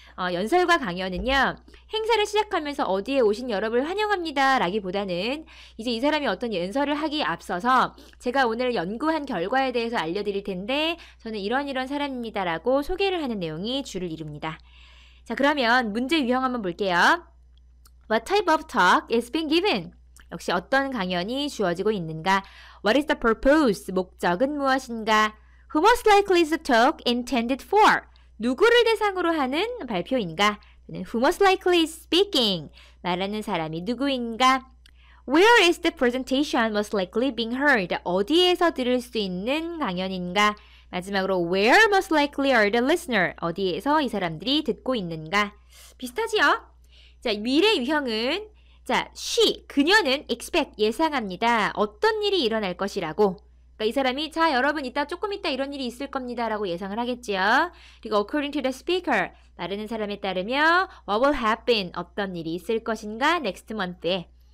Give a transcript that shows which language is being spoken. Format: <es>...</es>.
<ko>연설과 강연은요. 행사를 시작하면서 어디에 오신 여러분을 환영합니다. 라기보다는 이제 이 사람이 어떤 연설을 하기 앞서서 제가 오늘 연구한 결과에 대해서 알려드릴 텐데 저는 이런 사람입니다. 라고 소개를 하는 내용이 주를 이룹니다. 자, 그러면 문제 유형 한번 볼게요.</ko> <en>What type of talk is being given?</en> <ko>역시 어떤 강연이 주어지고 있는가?</ko> <en>What is the purpose?</en> <ko>목적은 무엇인가?</ko> <en>Who most likely is the talk intended for?</en> <ko>누구를 대상으로 하는 발표인가?</ko> <en>Who most likely is speaking?</en> <ko>말하는 사람이 누구인가?</ko> <en>Where is the presentation most likely being heard?</en> <ko>어디에서 들을 수 있는 강연인가? 마지막으로</ko> <en>Where most likely are the listener?</en> <ko>어디에서 이 사람들이 듣고 있는가? 비슷하지요? 자, 미래 유형은 자, 그녀는 expect, 예상합니다. 어떤 일이 일어날 것이라고. 그러니까 이 사람이 자, 여러분 조금 이따 이런 일이 있을 겁니다. 라고 예상을 하겠지요. 그리고</ko> <en>according to the speaker,</en> <ko>말하는 사람에 따르며</ko> <en>what will happen,</en> <ko>어떤 일이 있을 것인가</ko> <en>next month에.</en>